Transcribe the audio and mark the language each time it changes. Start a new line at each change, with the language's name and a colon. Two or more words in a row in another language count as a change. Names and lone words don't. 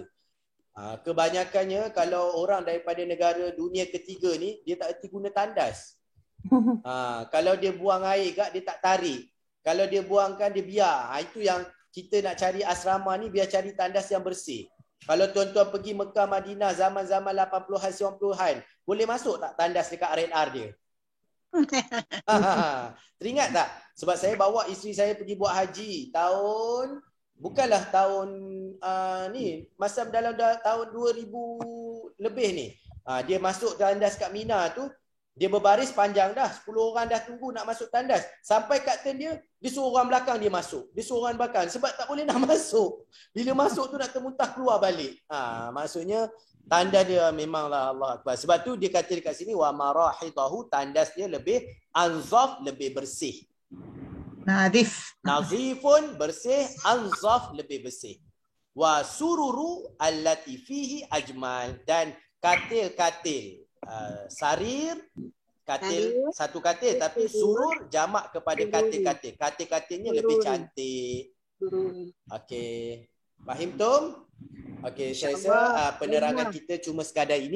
Malay: Kebanyakannya kalau orang daripada negara dunia ketiga ni dia tak erti guna tandas. Kalau dia buang air kak dia tak tarik. Kalau dia buangkan dia biar. Itu yang kita nak cari asrama ni, biar cari tandas yang bersih. Kalau tuan-tuan pergi Mekah Madinah zaman-zaman 80-an 90-an, boleh masuk tak tandas dekat R&R dia? Teringat tak? Sebab saya bawa isteri saya pergi buat haji tahun, bukanlah tahun ni, masa dalam tahun 2000 lebih ni. Dia masuk tandas kat Mina tu, dia berbaris panjang dah, 10 orang dah tunggu nak masuk tandas. Sampai kat turn dia suruh orang belakang dia masuk. Dia suruh orang belakang sebab tak boleh nak masuk. Bila masuk tu nak termuntah keluar balik. Maksudnya tanda dia memanglah
Arabic: الله أكبر.
Malay: Sebab tu dia kata dekat sini
Arabic: ومراحيضه,
Malay: tandas dia lebih anzaf, lebih bersih. Nazifun bersih, anzaf lebih bersih.
Arabic: وسرر التي فيه أجمل,
Malay: dan katil-katil. Sarir, katil, satu katil, tapi surur jamak kepada katil-katil. Katil-katilnya lebih cantik. Okey.
Arabic: فهمتم?
Malay: Okey, saya rasa penerangan kita cuma sekadar ini.